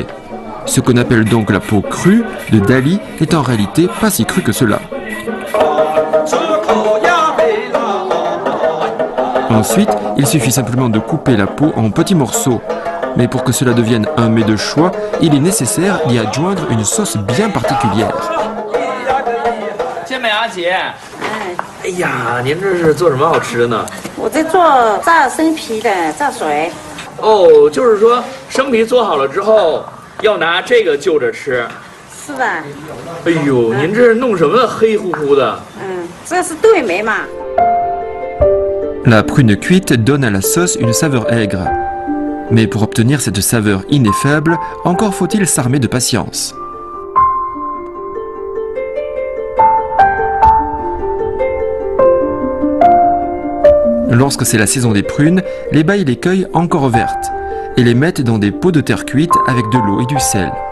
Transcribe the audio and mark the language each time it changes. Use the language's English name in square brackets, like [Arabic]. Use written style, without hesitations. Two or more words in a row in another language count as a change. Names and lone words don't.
[French] Ce qu'on appelle donc la peau crue de Dali n'est en réalité pas si crue que cela. Ensuite, il suffit simplement de couper la peau en petits morceaux. Mais pour que cela devienne un mets de choix, il est nécessaire d'y adjoindre une sauce bien particulière. [Chinese] 健美阿姐，哎呀，您这是做什么好吃的呢？我在做炸生皮的炸水。哦，就是说生皮做好了之后，要拿这个就着吃。是的。哎呦，您这是弄什么黑乎乎的？这是对梅嘛。 [French] La prune cuite donne à la sauce une saveur aigre. Mais pour obtenir cette saveur ineffable, encore faut-il s'armer de patience. Lorsque c'est la saison des prunes, les bailles les cueillent encore vertes et les mettent dans des pots de terre cuite avec de l'eau et du sel.